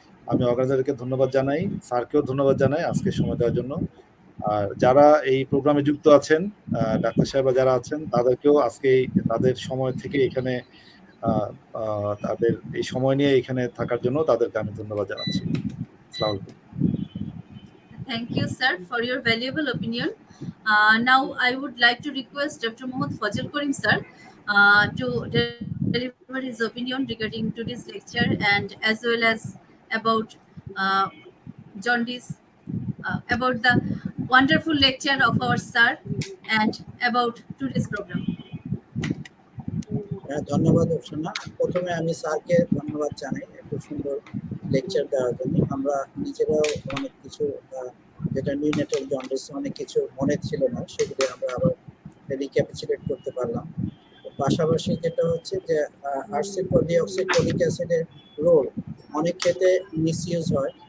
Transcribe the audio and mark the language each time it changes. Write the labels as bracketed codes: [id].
[bn] আমি অর্গানাইজারকে ধন্যবাদ জানাই, স্যারকেও ধন্যবাদ জানাই আজকে সময় দেওয়ার জন্য। আর যারা এই প্রোগ্রামে যুক্ত আছেন, ডাক্তার সাহেবরা যারা আছেন, তাদেরকেও আজকে তাদের সময় থেকে এখানে তাদের এই সময় নিয়ে এখানে থাকার জন্য তাদেরকে আমি ধন্যবাদ জানাচ্ছি। আসসালামু আলাইকুম। [en] Thank you, sir, for your valuable opinion. Now, I would like to request Dr. Mohammad Fazil Karim, sir, to deliver his opinion regarding today's lecture and as well as about jaundice, about the wonderful lecture of our sir and about today's program. [bn] ধন্যবাদ অর্চনা। প্রথমে আমি স্যারকে ধন্যবাদ জানাই এত সুন্দর lecture দেওয়ার জন্য। আমরা নিজেরাও অনেক কিছু যেটা নিউনেটাল জন্ডিস অনেক কিছু মনে ছিল না, সেগুলো আমরা আবার রিক্যাপিচুলেট করতে পারলাম। পাশাপাশি যেটা হচ্ছে যে ডিঅক্সিকোলিক অ্যাসিডের রোল অনেক ক্ষেত্রে মিসইউজ হয়।